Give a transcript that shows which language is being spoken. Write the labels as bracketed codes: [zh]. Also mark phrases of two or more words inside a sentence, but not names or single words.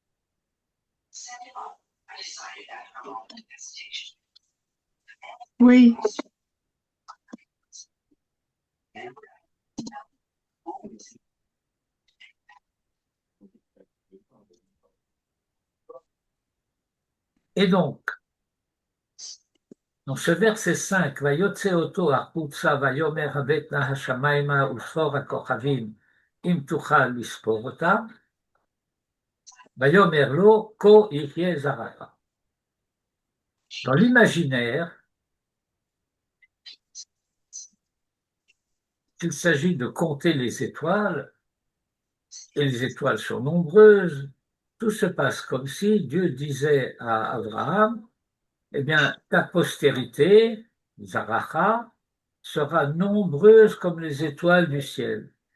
[fr] Oui. Et donc, dans ce verset 5, [he] ויוצא אתו החוצה ויאמר הבט נא השמימה וספר הכוכבים אם תוכל לספר אתם, ויאמר לו כה יהיה זרעך. [fr] Dans l'imaginaire, il s'agit de compter les étoiles, et les étoiles sont nombreuses, tout se passe comme si Dieu disait à Abraham, eh bien, ta postérité, Zaracha, sera nombreuse comme les étoiles du ciel.